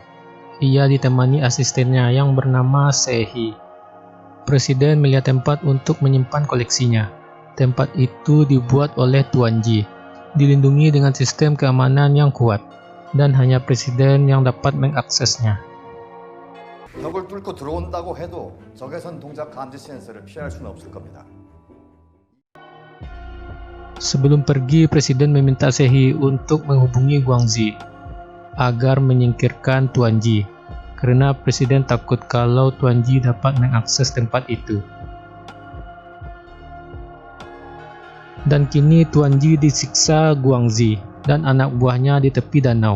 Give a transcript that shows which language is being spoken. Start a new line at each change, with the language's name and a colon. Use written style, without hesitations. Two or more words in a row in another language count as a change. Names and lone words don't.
Indonesian: Ia ditemani asistennya yang bernama Sehi. Presiden melihat tempat untuk menyimpan koleksinya. Tempat itu dibuat oleh Tuan Ji, dilindungi dengan sistem keamanan yang kuat, dan hanya presiden yang dapat mengaksesnya.
Korean: 벽을 뚫고 들어온다고 해도 적외선 동작 감지 센서를 피할 수는 없을 겁니다.
Indonesian: Sebelum pergi, presiden meminta Sehi untuk menghubungi Guangzi agar menyingkirkan Tuan Ji, karena presiden takut kalau Tuan Ji dapat mengakses tempat itu. Dan kini Tuan Ji disiksa Guangzi dan anak buahnya di tepi danau.